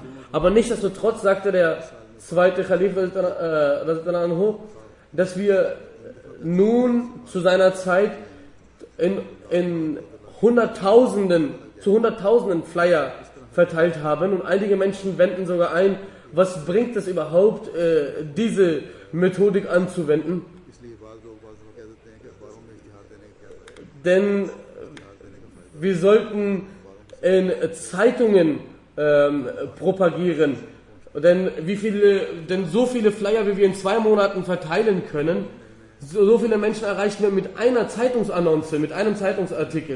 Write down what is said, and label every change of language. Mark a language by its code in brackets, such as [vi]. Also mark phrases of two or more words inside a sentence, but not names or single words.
[de] Aber nichtsdestotrotz sagte der zweite Khalif, dass wir nun zu seiner Zeit in Hunderttausenden Flyer verteilt haben, und einige Menschen wenden sogar ein, was bringt es überhaupt, diese Methodik anzuwenden? [ur] اس لیے بعض لوگ کہہ دیتے ہیں کہ اخباروں میں اشتہار دینے کی کیا ضرورت ہے. [de] Denn wir sollten in Zeitungen propagieren. Denn so viele Flyer, wie wir in 2 Monaten verteilen können, so viele Menschen erreichen wir mit einer Zeitungsannonce, mit einem Zeitungsartikel.